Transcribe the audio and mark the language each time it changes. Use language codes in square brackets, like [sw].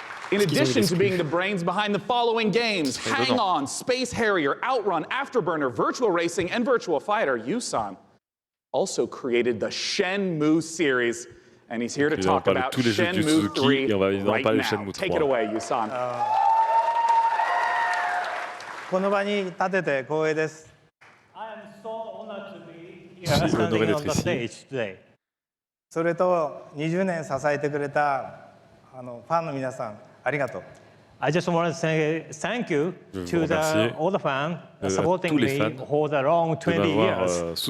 [en] In addition to being the brains behind the following games, Hang On, Space Harrier, Outrun, Afterburner, Virtual Racing, and Virtual Fighter, Yu-san also created the Shenmue series. And he's here to talk about Shenmue 3 right now. Take it away, Yu-san. [ja] この場に立てて光栄です。 [en] I am so honored to be here standing on the stage today. [ja] それと20年支えてくれたファンの皆さん、ありがとう。 [en] I just want to say thank you to all the fans supporting me for the long 20 years.